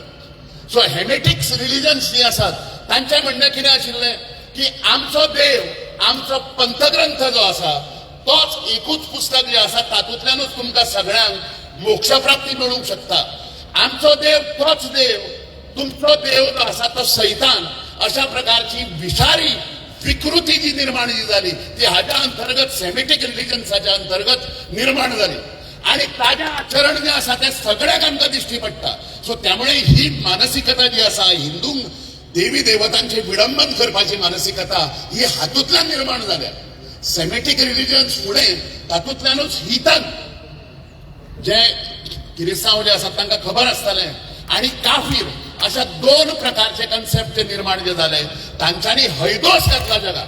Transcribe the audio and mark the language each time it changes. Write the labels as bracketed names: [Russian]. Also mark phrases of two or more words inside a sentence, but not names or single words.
[Konkani] सो [English] Semitic religions [Konkani] जी आसात तांचे म्हणणें कितें आशिल्लें की आमचो देव, आमचो पंथग्रंथ जो आसा तोच एकूच पुस्तक जे आसा तातूंतल्यानूच तुमकां सगळ्यांक मोक्षप्राप्ती मेळूंक शकता. आमचो देव तोच देव, तुमचो देव जो आसा तो सैतान. [Marathi] अशा प्रकारची विषारी विकृती जी निर्माण झाली ती हाच्या अंतर्गत [English] Semitic religions [Marathi] अंतर्गत निर्माण झाली [Konkani] आणि ताजें आचरण जे आसा ते सगळ्यांक आमकां दिश्टी पडटा. सो त्यामुळे ही मानसिकता जी आसा हिंदू देवी देवतांचे विडंबन करपाची मानसिकता ही हातूंतल्यान निर्माण जाल्या. [English] Semitic religions [Konkani] फुडें तातूंतल्यानूच हितन जे क्रिस्तांव जे आसात तांकां खबर आसतलें आणि काफीर अशा 2 प्रकारचे कन्सेप्ट जे निर्माण जे झाले तांच्यांनी हैदोस घातला जगात.